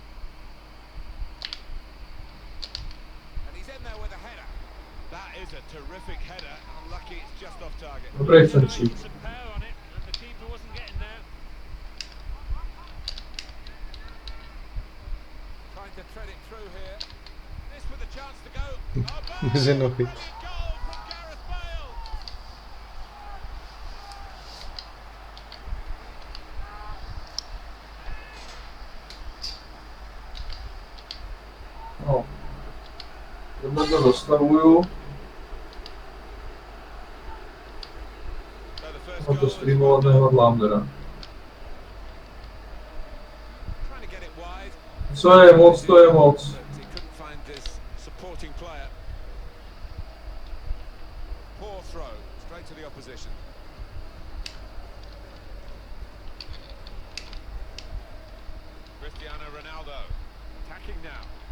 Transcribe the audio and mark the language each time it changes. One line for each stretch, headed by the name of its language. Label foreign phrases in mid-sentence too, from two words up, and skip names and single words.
English: And he's in there with a header. That is a terrific header. Unlucky it's just off target.
Czech: Dobrý Frenčík.
English: Some power on it, and the keeper wasn't getting there. Trying to thread it through here. This with a chance to go.
Czech: Mezi nohy.
English: Brilliant goal from Gareth Bale.
Czech: No. Tohle to dostavuju.
English: So the first
Czech: A
English: goal
Czech: to
English: is
Czech: streamovat nehodlám teda.
English: trying to get it wide.
Czech: Co je moc, to je moc.
English: But he couldn't find this supporting player. Poor throw, straight to the opposition. Cristiano Ronaldo attacking now.